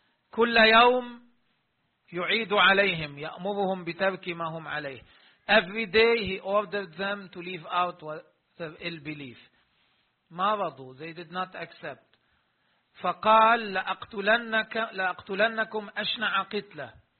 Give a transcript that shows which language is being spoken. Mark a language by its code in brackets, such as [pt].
[ar] كل يوم يعيد عليهم يأمرهم بترك ما هم عليه. [en] Every day he ordered them to leave out their ill belief. [ar] ما رضوا. [en] They did not accept. [ar] فقال لأقتلنكم أشنع قتلة.